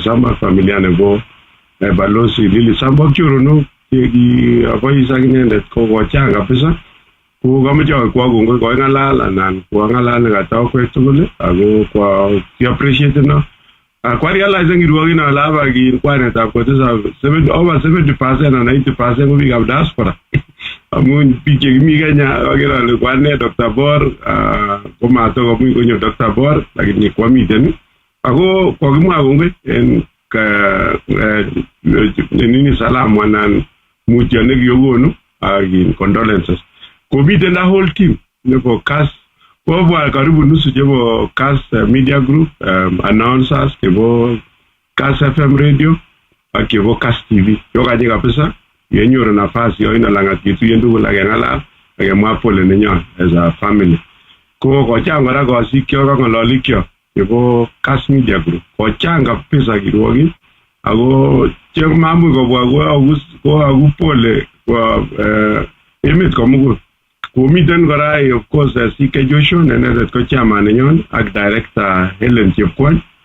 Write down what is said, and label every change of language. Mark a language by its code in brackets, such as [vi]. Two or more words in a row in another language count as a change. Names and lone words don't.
[kln] Sambo familia nebo balozi Lily Sambo ak choronok chekiabois ak inendet ko kochang kabisa ko kamoche kwa kongoi ko ng'alal anan kwa ng'alal nekatakwek tugul ako kwa appreciate no kwa realize kirwokin ale aba kwanetab kotesa [en] over 70% and 80% [kln] ko biikab diaspora amun biik chekimi Kenya akere ale kwane Dr. Bor komatokomuch konyo Dr. Bor lakini kwamiten ako kokimwa kongoi en nini salamu anan mutyo nekiyokonu ak condolences komiten [en] the whole team [kln] nebo Kass kobwa karibu nusu chebo Kass Media Group announcers chebo Kass FM Radio ak chebo Kass TV yokaje kabisa yenyoru nafasi yo ina langat kituyen tugul ak ng'alal ak mwa pole nenyon [en] as a family [kln] ko kochang kora kosikyo kong'ololikyo chebo Kass Media Group kochang kabisa kirwokin ako chemamu kobwa ko akupole kwa emet komugul komiten kora [en] of course [kln] CK Joshua nenet ko chairman nenyon ak director Helen Chepkwony